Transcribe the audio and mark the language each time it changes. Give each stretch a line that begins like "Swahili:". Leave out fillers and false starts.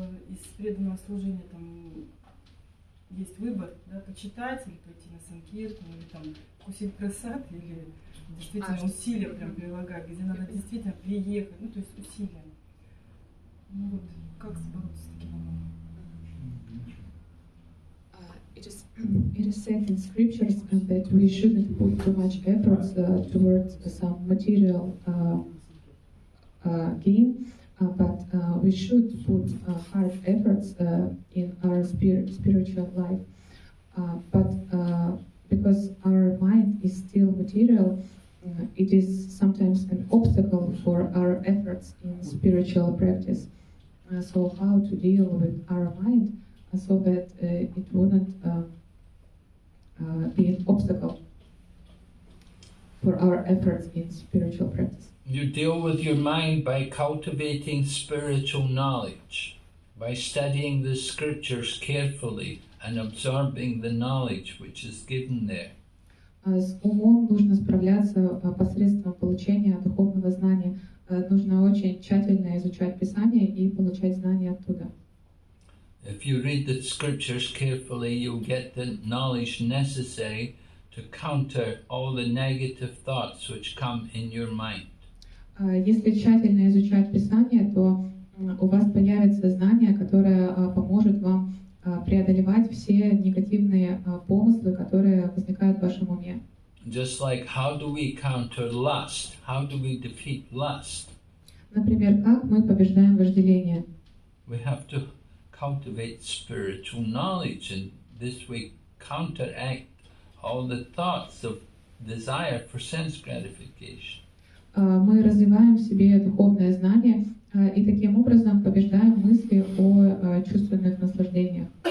Russian: из преданного служения там есть выбор, да, почитать или пойти на санкиртан, или там вкусить просад, или действительно усилия прям прилагать, где надо действительно приехать, ну то есть усилия. Ну вот, как бороться с таким умом?
English: It is said in scriptures that we shouldn't put too much efforts towards some material gain, but we should put hard efforts in our spiritual life. But because our mind is still material, it is sometimes an obstacle for our efforts in spiritual practice. So how to deal with our mind so that it wouldn't be an obstacle for our efforts in spiritual practice. You deal with your mind by cultivating spiritual knowledge, by studying the scriptures carefully and absorbing the knowledge which is given there.
Russian: С умом нужно справляться посредством получения духовного знания. Нужно очень тщательно изучать Писание и получать знания оттуда.
English: If you read the scriptures carefully, you'll get the knowledge necessary to counter all the negative thoughts which come in your mind.
Russian: Если тщательно изучать Писание, то у вас появится знание, которое поможет вам преодолевать все негативные помыслы, которые возникают в вашем уме.
English: Just like how do we counter lust? How do we defeat lust?
Russian: Например, как мы побеждаем вожделение?
English: We have to cultivate spiritual knowledge, and this way counteract all the thoughts of desire for sense gratification.
Russian: Мы развиваем в себе духовное знание и таким образом побеждаем мысли о чувственных наслаждениях.